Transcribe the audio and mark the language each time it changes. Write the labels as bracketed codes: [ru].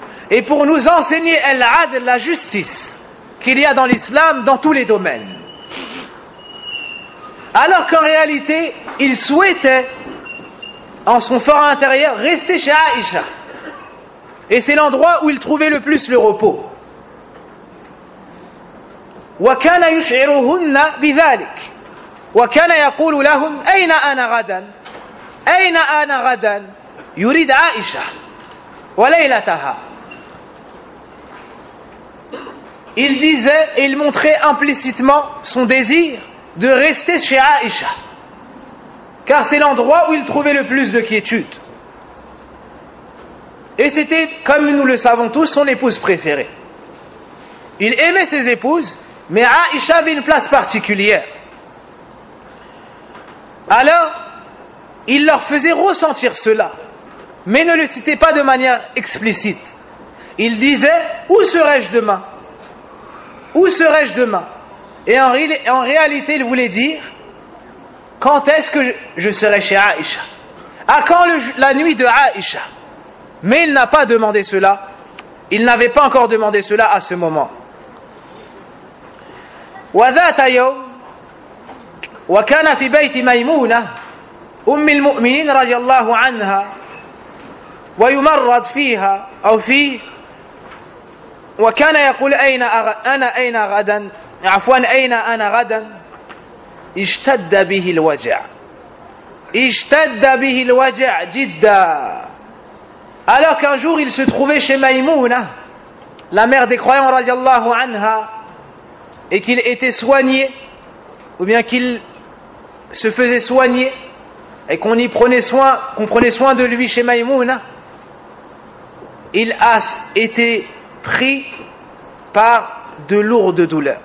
[fr] Et pour nous enseigner l'adl, la justice qu'il y a dans l'islam, dans tous les domaines. Alors qu'en réalité, il souhaitait, en son fort intérieur, rester chez Aïcha. Et c'est l'endroit où il trouvait le plus le repos. [ar] وكان يشعرهن بذلك وكان يقول لهم أين أنا غدا أين أنا غدا يريد عائشة وليلتها. [fr] Il disait et il montrait implicitement son désir de rester chez Aïcha, car c'est l'endroit où il trouvait le plus de quiétude, et c'était, comme nous le savons tous, son épouse préférée. Il aimait ses épouses, mais Aïcha avait une place particulière. Alors, il leur faisait ressentir cela, mais ne le citait pas de manière explicite. Il disait, où serai-je demain? Où serai-je demain? Et en réalité, il voulait dire, quand est-ce que je serai chez Aïcha? À quand la nuit de Aïcha? Mais il n'a pas demandé cela. Il n'avait pas encore demandé cela à ce moment. [ar] وذات يوم وكان في بيت ميمونة أم المؤمنين رضي الله عنها ويمرض فيها أو فيه وكان يقول أين أنا أين غدا عفوا أين أنا غدا اشتد به الوجع اشتد به الوجع جدا. [fr] Alors qu'un jour il se trouvait chez Maïmouna, la mère des croyants [ar] رضي الله عنها, [fr] et qu'il était soigné, ou bien qu'il se faisait soigner, et qu'on y prenait soin, qu'on prenait soin de lui chez Maïmouna, il a été pris par de lourdes douleurs.